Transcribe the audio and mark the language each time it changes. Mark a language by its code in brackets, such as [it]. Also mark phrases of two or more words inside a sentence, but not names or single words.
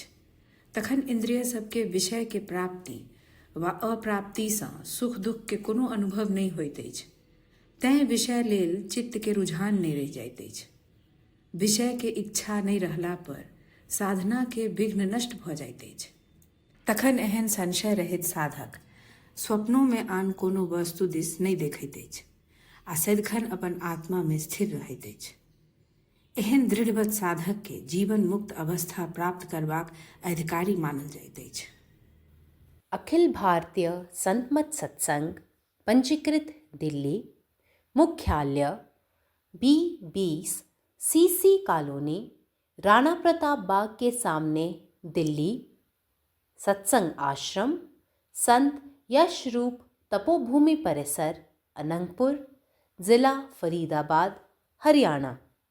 [mai] तखन इंद्रिय सबके विषय के प्राप्ति वा अप्राप्ति सँ सुख दुख के कोनो अनुभव नहीं होइत अछि। तैं विषय लेल चित्त के रुझान नहीं रहि जाइत अछि। विषय के इच्छा नहीं रहला पर साधना के विघ्न नष्ट भऽ जाइत अछि। तखन एहन संशय रहित साधक स्वप्नों में आन कोनो वस्तु दिस नहीं देखैत अछि आ सदिखन अपन आत्मा में स्थिर रहैत अछि। एहन दृढ़वत साधक के जीवन मुक्त अवस्था प्राप्त करबाक अधिकारी मानल जाइत अछि। अखिल भारतीय संत मत सत्संग पंजीकृत दिल्ली, मुख्यालय B20 CC कॉलोनी, राणा प्रताप बाग के सामने, दिल्ली। सत्संग आश्रम संत यशरूप तपोभूमि परिसर, अनंगपुर, जिला फरीदाबाद, हरियाणा।